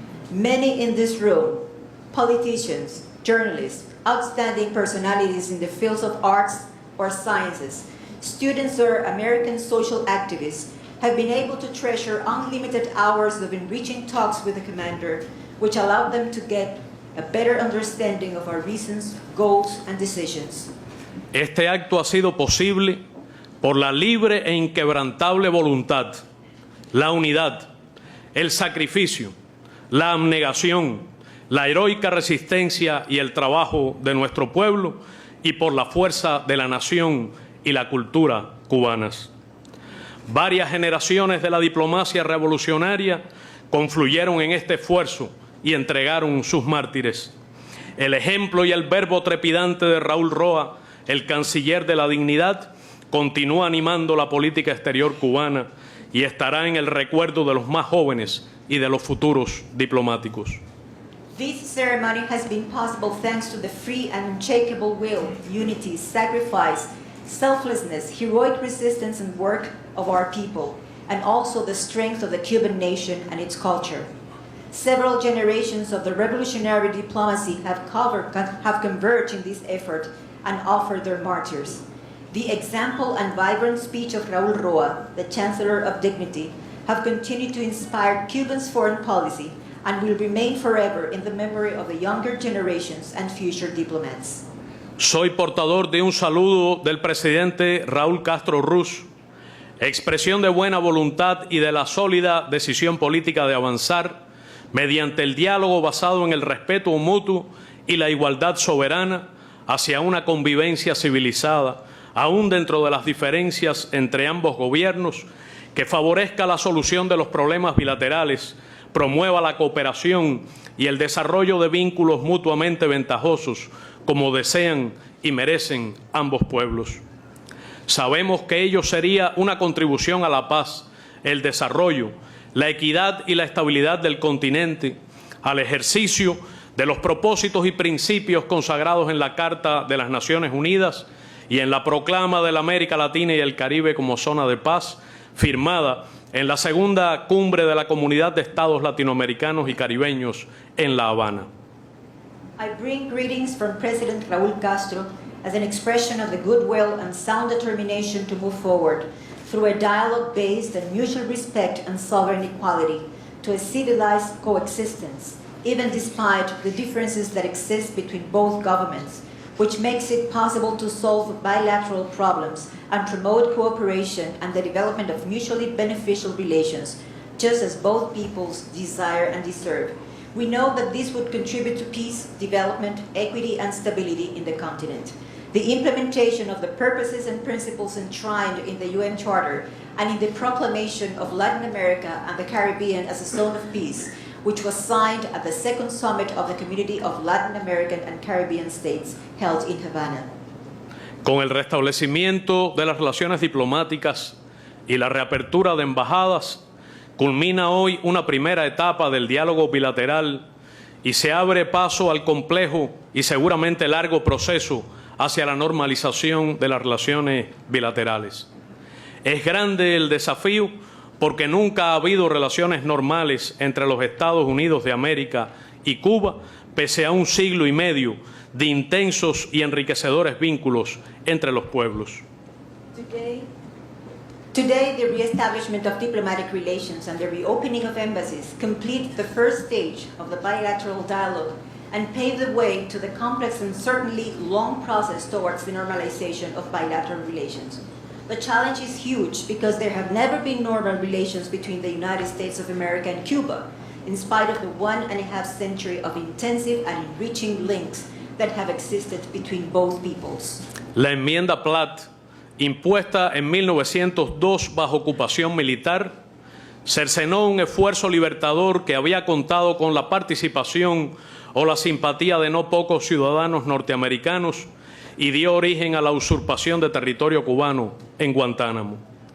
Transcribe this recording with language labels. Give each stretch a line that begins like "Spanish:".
English: Many in this room, politicians, journalists, outstanding personalities in the fields of arts or sciences, students or American social activists, have been able to treasure unlimited hours of enriching talks with the commander, which allowed them to get a better understanding of our reasons, goals, and decisions.
Spanish: Este acto ha sido posible por la libre e inquebrantable voluntad, la unidad, el sacrificio, la abnegación, la heroica resistencia y el trabajo de nuestro pueblo y por la fuerza de la nación y la cultura cubanas. Varias generaciones de la diplomacia revolucionaria confluyeron en este esfuerzo y entregaron sus mártires. El ejemplo y el verbo trepidante de Raúl Roa, el canciller de la dignidad, continúa animando la política exterior cubana y estará en el recuerdo de los más jóvenes y de los futuros diplomáticos.
English: This ceremony has been possible thanks to the free and unshakable will, unity, sacrifice, selflessness, heroic resistance and work of our people, and also the strength of the Cuban nation and its culture. Several generations of the revolutionary diplomacy have converged in this effort and offered their martyrs. The example and vibrant speech of Raúl Roa, the Chancellor of Dignity, have continued to inspire Cuba's foreign policy and will remain forever in the memory of the younger generations and future diplomats.
Spanish: Soy portador de un saludo del presidente Raúl Castro Ruz, expresión de buena voluntad y de la sólida decisión política de avanzar mediante el diálogo basado en el respeto mutuo y la igualdad soberana hacia una convivencia civilizada, aún dentro de las diferencias entre ambos gobiernos, que favorezca la solución de los problemas bilaterales, promueva la cooperación y el desarrollo de vínculos mutuamente ventajosos, como desean y merecen ambos pueblos. Sabemos que ello sería una contribución a la paz, el desarrollo, la equidad y la estabilidad del continente, al ejercicio de los propósitos y principios consagrados en la Carta de las Naciones Unidas y en la proclama de la América Latina y el Caribe como zona de paz, firmada en la segunda cumbre de la Comunidad de Estados Latinoamericanos y Caribeños en La Habana.
English: I bring greetings from President Raúl Castro as an expression of the goodwill and sound determination to move forward through a dialogue based on mutual respect and sovereign equality to a civilized coexistence, even despite the differences that exist between both governments, which makes it possible to solve bilateral problems and promote cooperation and the development of mutually beneficial relations, just as both peoples desire and deserve. We know that this would contribute to peace, development, equity, and stability in the continent. The implementation of the purposes and principles enshrined in the UN Charter and in the proclamation of Latin America and the Caribbean as a zone of peace, which was signed at the second summit of the Community of Latin American and Caribbean States held in Havana.
Spanish: Con el restablecimiento de las relaciones diplomáticas y la reapertura de embajadas, culmina hoy una primera etapa del diálogo bilateral y se abre paso al complejo y seguramente largo proceso hacia la normalización de las relaciones bilaterales. Es grande el desafío porque nunca ha habido relaciones normales entre los Estados Unidos de América y Cuba, pese a un siglo y medio de intensos y enriquecedores vínculos entre los pueblos.
English: Today, the reestablishment of diplomatic relations and the reopening of embassies complete the first stage of the bilateral dialogue and pave the way to the complex and certainly long process towards the normalization of bilateral relations. The challenge is huge because there have never been normal relations between the United States of America and Cuba, in spite of the 1.5 century of intensive and enriching links that have existed between both peoples.
Spanish: La enmienda Platt, impuesta en 1902 bajo ocupación militar, cercenó un esfuerzo libertador que había contado con la participación o la simpatía de no pocos ciudadanos norteamericanos y dio origen a la usurpación de territorio cubano en Guantánamo.